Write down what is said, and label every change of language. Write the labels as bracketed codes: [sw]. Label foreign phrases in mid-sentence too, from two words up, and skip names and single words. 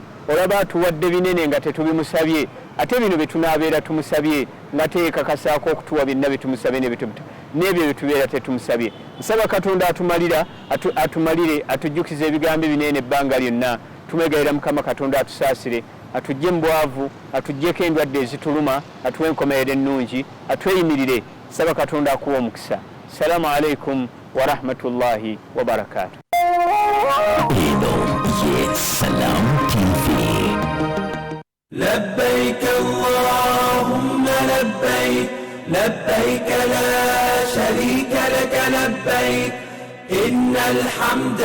[lg] olaba atuwadde binene nga tetubimusabye ate bino bye tunaabeera tumusabye nga teekakasaako okutuwa byonna bye tumusabye n'ebyo bye tubeera tetumusabye nsaba katonda atumalire atujjukiza ebigambo binene ebbanga lyonna tumwegayira mukama katonda atusaasire atujje mu bwavu atujjeko endwadde ezituluma atuwe enkomerero ennungi atweyimirire saba katonda akuwa omukisa [ar] السلام عليكم ورحمة الله وبركاته. [lg] Salam TV. [ar] لبيك اللهم لبيك لبيك لا شريك لك لبيك إن الحمد